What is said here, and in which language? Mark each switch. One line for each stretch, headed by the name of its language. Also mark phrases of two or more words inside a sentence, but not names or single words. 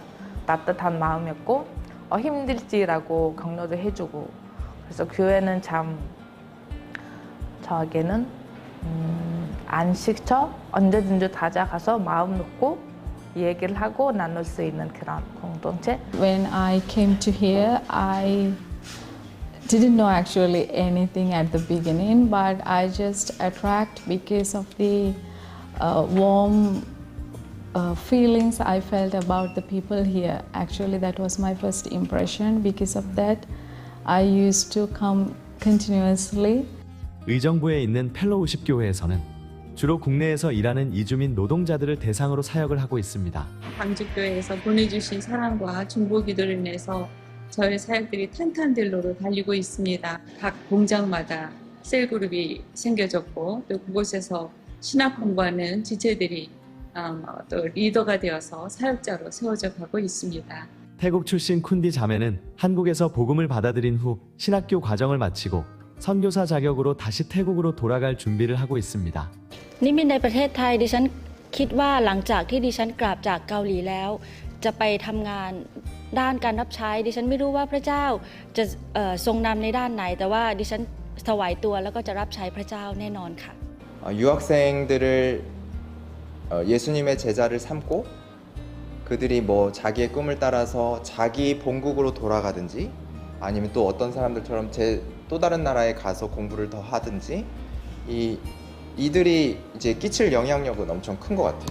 Korean: 따뜻한 마음이었고 힘들지라고 격려도 해주고, 그래서 교회는 참 저에게는 안식처, 언제든지 다가가서 마음 놓고 얘기를 하고 나눌 수 있는 그런 공동체.
English: When I came to here, I didn't know actually anything at the beginning, but I just attract because of the warm feelings I felt about the people here. Actually, that was my first impression. Because of that, I used to come continuously.
Korean: 의정부에 있는 펠로우십 교회에서는 주로 국내에서 일하는 이주민 노동자들을 대상으로 사역을 하고 있습니다. 방주교회에서 보내주신 사랑과 중보기도로 인해서 저희 사역들이 탄탄딜로로 달리고 있습니다. 각 공장마다 셀그룹이 생겨졌고 또 그곳에서 신학 공부하는 지체들이 또 리더가 되어서 사역자로 세워져 가고 있습니다. 태국 출신 쿤디 자매는 한국에서 복음을 받아들인 후 신학교 과정을 마치고 선교사 자격으로 다시 태국으로 돌아갈 준비를 하고 있습니다.
Thai: นิมิตในประเทศไทยดิฉันคิดว่าหลังจากที่ดิฉันกลับจากเกาหลีแล้วจะไปทำงานด้านการรับใช้ดิฉันไม่รู้ว่าพระเจ้าจะทรงนำในด้านไหนแต่ว่าดิฉันถวายตัวแล้วก็จะรับใช้พระเจ้าแน่นอนค่ะ
Korean: 유학생들을 예수님의 제자를 삼고 그들이 자기의 꿈을 따라서 자기 본국으로 돌아가든지 아니면 또 어떤 사람들처럼 또 다른 나라에 가서 공부를 더 하든지 이 이들이 이제 끼칠 영향력은 엄청 큰 것 같아요.